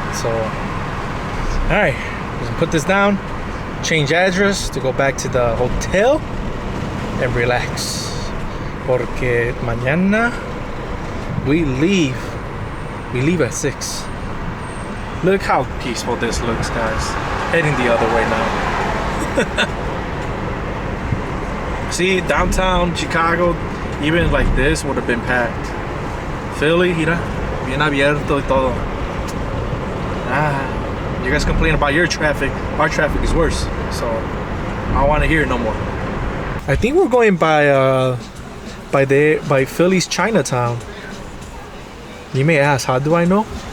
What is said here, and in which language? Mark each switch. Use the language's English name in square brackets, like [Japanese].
[English] So all right, let's put this down, change address to go back to the hotel and relax [Spanish] porque mañana [English] we leave at 6. Look how peaceful this looks, guys. Heading the other way now. See, downtown Chicago, even like this would have been packed. [Spanish] Philly, mira, bien abierto y todo. [English] You guys complain about your traffic. Our traffic is worse, so I don't want to hear it no more. I think we're going by Philly's Chinatown. You may ask, how do I know?